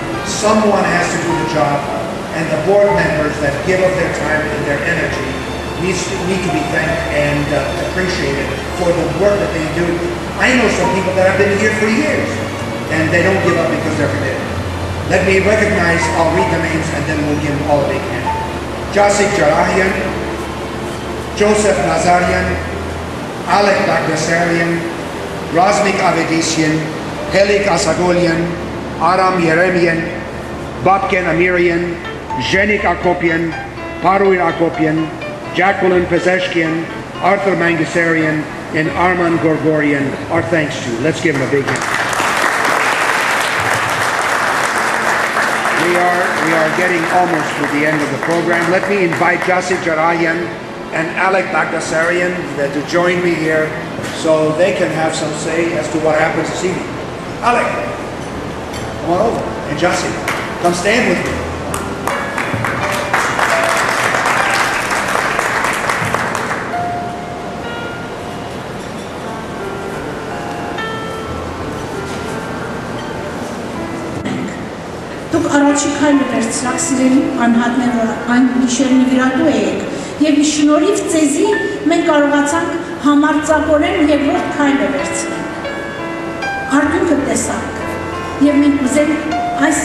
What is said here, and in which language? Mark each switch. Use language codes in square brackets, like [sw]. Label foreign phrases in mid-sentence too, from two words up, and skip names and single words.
[en] Someone has to do the job, and the board members that give of their time and their energy need to be thanked and appreciated for the work that they do. I know some people that have been here for years, and they don't give up because they're committed. Let me recognize, I'll read the names, and then we'll give them all a big hand. Jasik Jarahian, Joseph Nazarian, Alek Bagdasarian, Razmik Avedisian, Helik Asagolian, Aram Yeremian, Babken Amirian, Zhenik Akopian, Paruin Akopian, Jacqueline Pezeshkian, Arthur Mangasarian, and Arman Gorgorian. Our thanks to. Let's give them a big hand. We are getting almost to the end of the program. Let me invite Jasik Jarahian and Alek Bagdasarian to join me here so they can have some say as to what happens this evening. Alek, come on over. And Jasik, come stand with me. [hy] Դուք առաջի քայլը վերցրաք սիրելի անհատները այն գիշերնի վիրատու եք եւ ի շնորհիվ ծեզի մենք կարողացանք համարձակորեն երկրորդ քայլը վերցնել։ Արդյունքը տեսանք եւ մենք ուզենք այս